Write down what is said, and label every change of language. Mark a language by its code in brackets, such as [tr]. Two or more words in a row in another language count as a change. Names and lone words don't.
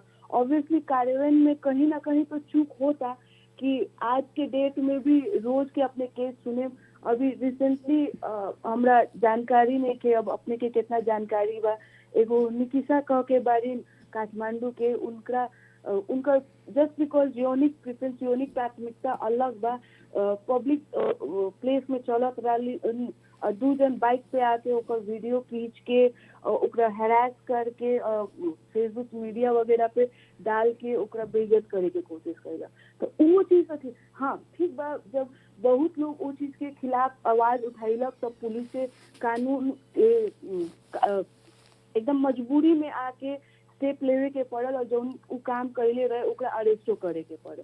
[bho] ऑब्वियसली कार्यान्वयन में कहीं ना कहीं तो चूक होता कि आज के डेट में भी रोज के अपने केस सुने। अभी रिसेंटली हमरा जानकारी नहीं के, अब अपने के कितना जानकारी बा, एगो निकिसा कह के बारी काठमांडू के, उनका [en] just because unique preference, [bho] यूनिक प्राथमिकता अलग बा, [en] public place [bho] में चलत रही, दू जन बाइक पे आके ओकर वीडियो खींच के ओकरा हैरास करके फेसबुक मीडिया वगैरह पे डाल के ओकरा बेइज्जत करे के कोशिश करेगा। तो वो चीज थी, हाँ ठीक बा, जब बहुत लोग वो चीज के खिलाफ आवाज उठाइलक तब पुलिस से कानून एकदम मजबूरी में आके स्टेप लेवे के पड़ल और जो उ काम कैले रहे ओकरा अरेस्टो करे के पड़े।